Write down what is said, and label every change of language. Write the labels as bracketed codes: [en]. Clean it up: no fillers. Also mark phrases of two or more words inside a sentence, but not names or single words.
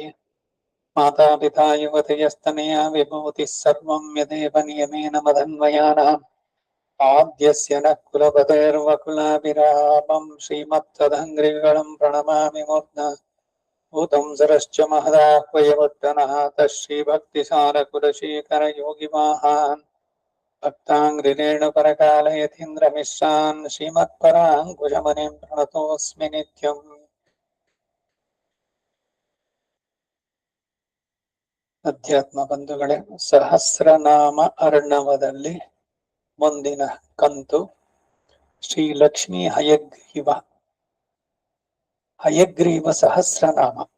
[sa] मातापिता युवतयस्तनया विभूतिः सर्वं यदेव नियमेन मदन्वयानाम् आद्यस्य नः कुलपतेर्वकुलाभिरामं श्रीमत्तदङ्घ्रिगणं प्रणमामि मूर्ध्ना भूतं सरश्च महदाह्वयवर्धनः श्रीभक्तिसारकुलशेखरयोगिवाहान् भक्ताङ्घ्रिरेणुपरकालयतीन्द्रमिश्रान् श्रीमत्पराङ्कुशमुनिं प्रणतोऽस्मि नित्यम्। [kn] ಅಧ್ಯಾತ್ಮ ಬಂಧುಗಳೇ, ಸಹಸ್ರನಾಮ ಅರ್ಣವದಲ್ಲಿ ಮುಂದಿನ ಕಂತು ಶ್ರೀ ಲಕ್ಷ್ಮೀ ಹಯಗ್ರೀವ ಸಹಸ್ರನಾಮ.